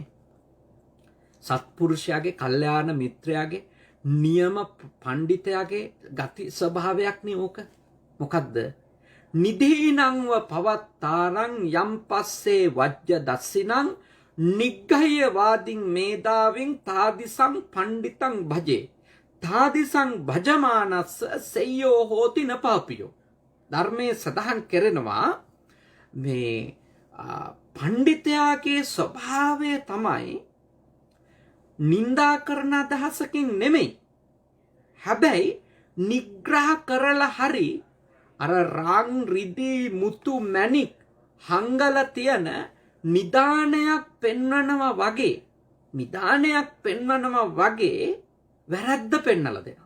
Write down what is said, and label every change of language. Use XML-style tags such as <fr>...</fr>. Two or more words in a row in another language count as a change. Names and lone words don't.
<si>සත්පුරුෂයාගේ කල්යාණ මිත්‍රයාගේ නියම පඬිතයාගේ ගති ස්වභාවයක් නේ ඕක.</si> <pi>මොකද්ද? නිදීනංව පවත්තාරං යම් පස්සේ වජ්‍ය දස්සිනං නිග්ගහ්‍ය වාදින් මේදාවින් තාදිසං පණ්ඩිතං භජේ තාදිසං භජමානස්ස සෙය්‍යෝ හෝති නපාපියෝ.</pi> <si>ධර්මයේ සඳහන් කරනවා මේ පණ්ඩිතයාගේ ස්වභාවය තමයි නින්දා කරන අදහසකින් නෙමෙයි. හැබැයි නිග්‍රහ කරලා හරි අර රාං රිදී මුතු මැණික් හංගල තියෙන නිදානයක් පෙන්වනවා වගේ වැරද්ද පෙන්නලා දෙනවා.</si>